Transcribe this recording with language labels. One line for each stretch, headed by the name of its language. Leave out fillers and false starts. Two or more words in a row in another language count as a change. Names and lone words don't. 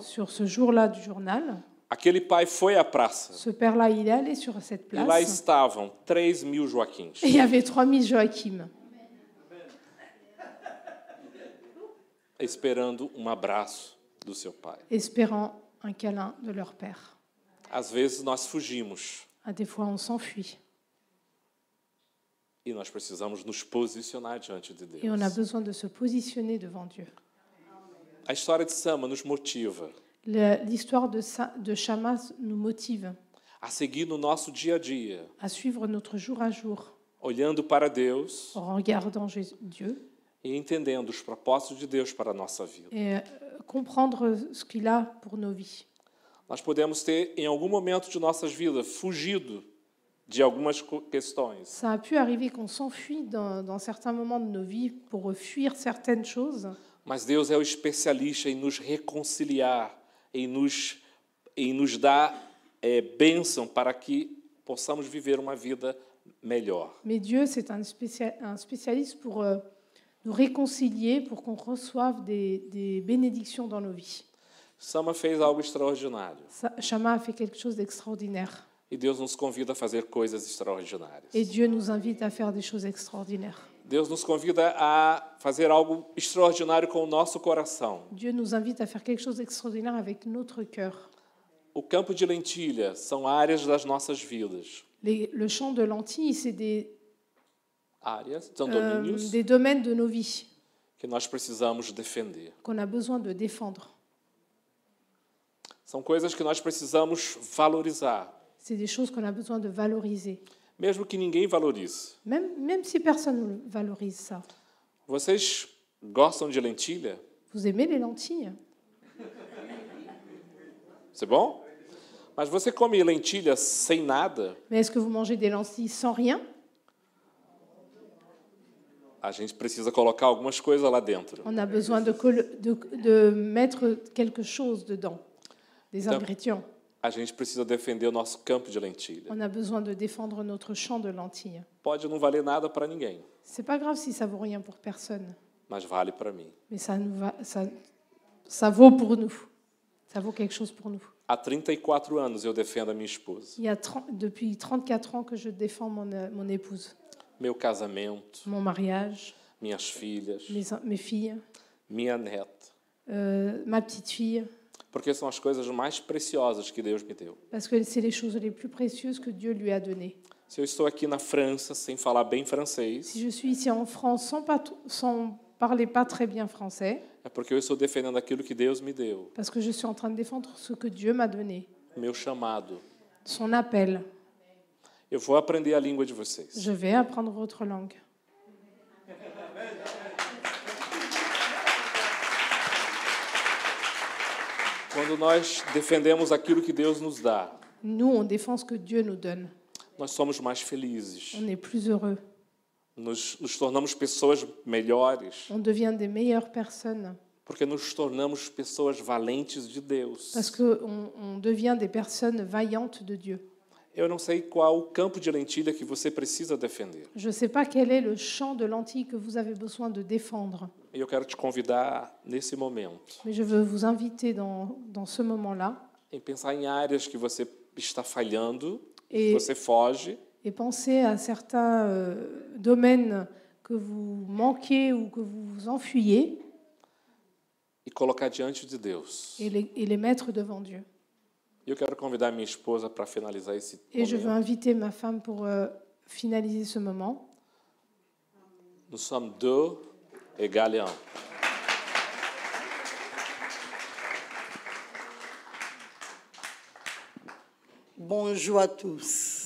French: Sur ce jour-là du journal,
Portuguese: aquele pai foi à praça.
French: ce père-là, il est allé sur cette
Portuguese: E lá
French: place
Portuguese: estavam 3.000 Joaquins.
French: et il y avait 3000 Joachim
Portuguese: Esperando abraço do seu pai.
French: espérant un câlin de leur père.
Portuguese: Às vezes nós fugimos
French: Des fois, on s'enfuit
Portuguese: e nós precisamos nos posicionar diante de
French: et on a
Portuguese: Deus.
French: besoin de se positionner devant Dieu.
Portuguese: A história de Sama nos motiva
French: L'histoire de Shama nous motive
Portuguese: a seguir no nosso dia a dia
French: à suivre notre jour à jour
Portuguese: olhando para Deus
French: en regardant Dieu
Portuguese: e entendendo os propósitos de Deus para a nossa vida.
French: et comprendre ce qu'il a pour nos vies.
Portuguese: Nós podemos ter, em algum momento de nossas vidas, fugido de algumas questões.
French: Ça a pu arriver qu'on s'enfuit dans certains moments de nos vies pour fuir certaines choses,
Portuguese: Mas Deus é o especialista em nos reconciliar, em nos dar bênção para que possamos viver uma vida melhor.
French: mais Dieu, c'est un spécialiste pour nous réconcilier, pour qu'on reçoive des bénédictions dans nos vies.
Portuguese: Sama fez algo extraordinário.
French: Shama a fait quelque chose d'extraordinaire.
Portuguese: E Deus nos convida a fazer coisas extraordinárias.
French: Et Dieu nous invite à faire des choses extraordinaires.
Portuguese: Deus nos convida a fazer algo extraordinário com o nosso coração.
French: Dieu nous invite à faire quelque chose d'extraordinaire avec notre cœur.
Portuguese: O campo de lentilha são áreas das nossas vidas.
French: Le champ de lentilles, c'est
Portuguese: Áreas, são domínios
French: des domaines de nos vies
Portuguese: que nós precisamos defender.
French: qu'on a besoin de défendre.
Portuguese: São coisas que nós precisamos valorizar,
French: C'est des choses qu'on a besoin de valoriser.
Portuguese: mesmo que ninguém valorize.
French: Même si personne ne valorise ça.
Portuguese: Vocês gostam de lentilha?
French: Vous aimez les lentilles? C'est bom?
Portuguese: Mas você come lentilha sem nada?
French: Mais est-ce que vous mangez des lentilles sans rien?
Portuguese: A gente precisa colocar algumas coisas lá dentro.
French: On a besoin de mettre quelque chose dedans, des ingrédients.
Portuguese: A gente precisa defender o nosso campo de lentilha.
French: On a besoin de défendre notre champ de lentilles.
Portuguese: Pode não valer nada para ninguém,
French: C'est pas grave si ça vaut rien pour personne,
Portuguese: mas vale para mim.
French: mais ça vaut pour nous. Ça vaut quelque chose pour nous.
Portuguese: Há 34 anos eu defendo a minha esposa.
French: Il y a depuis 34 ans que je défends mon épouse,
Portuguese: Meu casamento,
French: mon mariage,
Portuguese: minhas filhas,
French: mes filles,
Portuguese: minha neta.
French: ma petite fille,
Portuguese: Porque são as coisas mais preciosas que Deus me deu.
French: parce que c'est les choses les plus précieuses que Dieu lui a données.
Portuguese: Se eu estou aqui na França sem falar bem francês,
French: Si je suis ici en France sans parler pas très bien français,
Portuguese: é porque eu estou defendendo aquilo que Deus me deu,
French: parce que je suis en train de défendre ce que Dieu m'a donné,
Portuguese: meu chamado.
French: son appel.
Portuguese: Eu vou aprender a língua de vocês.
French: Je vais apprendre votre langue.
Portuguese: Quando nós defendemos aquilo que Deus nos dá,
French: Nous, on défend ce que Dieu nous donne.
Portuguese: nós somos mais felizes.
French: On est plus heureux.
Portuguese: Nos tornamos pessoas melhores,
French: On devient des meilleures personnes
Portuguese: porque nos tornamos pessoas valentes de Deus.
French: parce qu'on devient des personnes vaillantes de Dieu.
Portuguese: Eu não sei qual o campo de lentilha que você precisa defender.
French: Je ne sais pas quel est le champ de lentilles que vous avez besoin de défendre,
Portuguese: E eu quero te convidar, nesse momento,
French: mais je veux vous inviter dans ce moment-là
Portuguese: em pensar em áreas que você está falhando,
French: Et-
Portuguese: que você foge,
French: et penser à certains domaines que vous manquez ou que vous vous enfuyez
Portuguese: e colocar diante de Deus.
French: et les mettre devant Dieu.
Portuguese: E eu quero convidar minha esposa para finalizar esse
French: Et je veux
Portuguese: momento.
French: inviter ma femme pour finaliser ce moment. Nous sommes deux égales un. Bonjour à tous.